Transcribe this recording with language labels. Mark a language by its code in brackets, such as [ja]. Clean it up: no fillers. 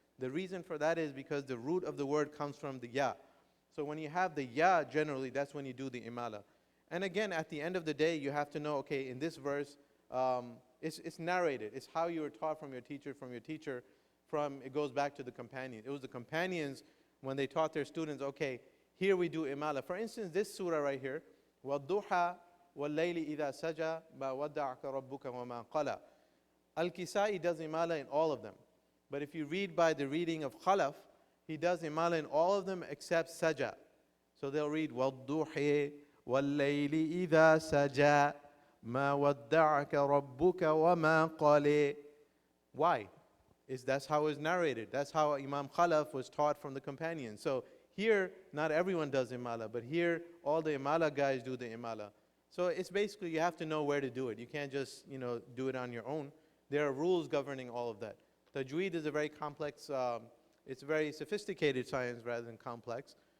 [en] The reason for that is because the root of the word comes from the ya. So when you have the ya, generally, that's when you do the imala. And again, at the end of the day, you have to know, okay, in this verse, it's narrated. It's how you were taught from your teacher, it goes back to the companions. It was the companions, when they taught their students, okay, here we do imala. [ar] For instance, this surah right here, وَالضُّحَى وَاللَّيْلِ إِذَا سَجَى مَا وَدَّعَكَ رَبُّكَ وَمَا قَلَى. [en] Al-Kisai does imala in all of them. But if you read by the reading of Khalaf, he does imala in all of them except saja. [ar] So they'll read وَالضُّحِي وَاللَّيْلِ إِذَا سَجَى مَا وَدَّعَكَ رَبُّكَ وَمَا قَلَى. [en] Why? That's how it's narrated. That's how Imam Khalaf was taught from the companions. So here, not everyone does imala, but here all the imala guys do the imala. So it's basically you have to know where to do it. You can't just do it on your own. There are rules governing all of that. Tajweed is a very complex, it's a very sophisticated science rather than complex.